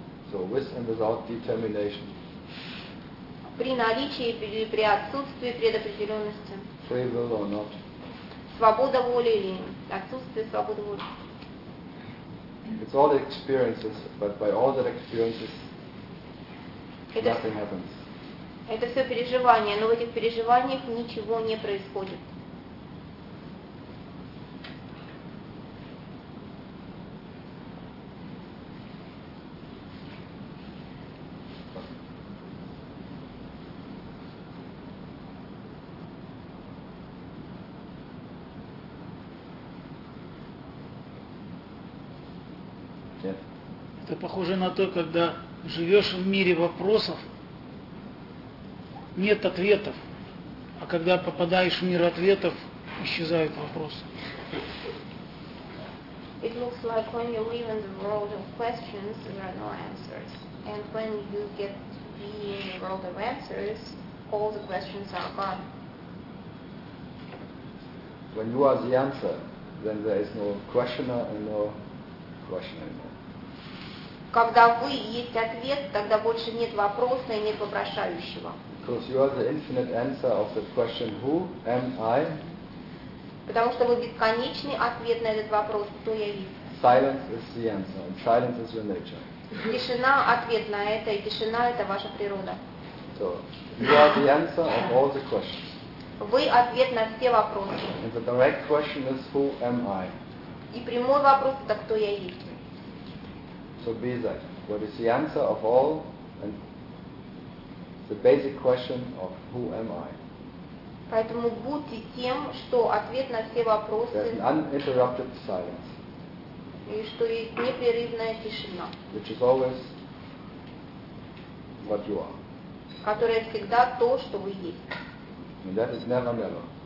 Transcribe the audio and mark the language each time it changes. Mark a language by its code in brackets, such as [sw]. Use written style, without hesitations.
[en] So with and without determination. [ru] При наличии или при отсутствии предопределенности. [en] Free will or not. [ru] Свобода воли или отсутствие свободы воли. [en] It's all the experiences, but by all the experiences. Nothing happens. [ru] Это все переживания, но в этих переживаниях ничего не происходит. Это похоже на то, когда живешь в мире вопросов, нет ответов, а когда попадаешь в мир ответов, исчезают вопросы. [en] It looks like when you live in the world of questions, there are no answers. And when you get to be in the world of answers, all the questions are gone. When you are the answer, then there is no questioner and no question anymore. [ru] Когда вы есть ответ, тогда больше нет вопроса и нет вопрошающего. [en] Because you are the infinite answer of the question, who am I? [ru] Потому что вы бесконечный ответ на этот вопрос, кто я есть. [en] Silence is the answer, and silence is your nature. [ru] Тишина – ответ на это, и тишина – это ваша природа. [en] So, you are the answer of all the questions. [ru] Вы – ответ на все вопросы. [en] And the direct question is, who am I? [ru] И прямой вопрос – это кто я есть. [en] So be that. What is the answer of all and the basic question of who am I? [ru] Поэтому будьте тем, что ответ на все вопросы. [en] There's an uninterrupted silence. [ru] И что есть непрерывная тишина. [en] Which is always what you are. [ru] Которая всегда то, что вы есть. [en] And that is never, never.